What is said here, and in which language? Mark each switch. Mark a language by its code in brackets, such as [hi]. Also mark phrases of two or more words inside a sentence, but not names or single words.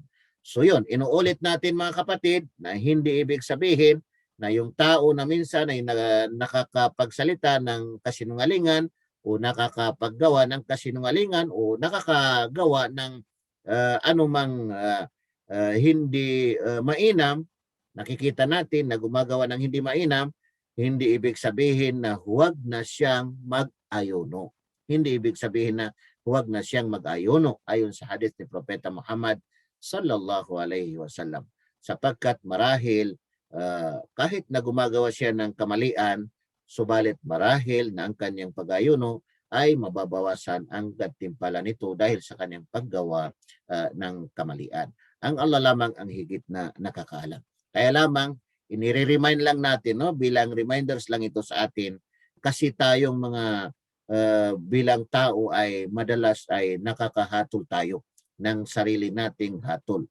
[tl] So yun, inuulit natin mga kapatid na hindi ibig sabihin na yung tao na minsan ay nakakapagsalita ng kasinungalingan o nakakapaggawa ng kasinungalingan o nakakagawa ng anumang hindi mainam, nakikita natin na gumagawa ng hindi mainam, hindi ibig sabihin na huwag na siyang mag-ayuno. Hindi ibig sabihin na huwag na siyang mag-ayuno ayon sa hadith ni Propeta Muhammad [ar] صلى الله عليه وسلم. [tl] Sapagkat marahil kahit na gumagawa siya ng kamalian, subalit marahil na ang kanyang pag-ayuno ay mababawasan ang gantimpala nito dahil sa kanyang paggawa ng kamalian. Ang Allah lamang ang higit na nakakaalam. Kaya lamang, inire-remind lang natin, no, bilang reminders lang ito sa atin, kasi tayong mga bilang tao ay madalas ay nakakahatol tayo ng sarili nating hatol.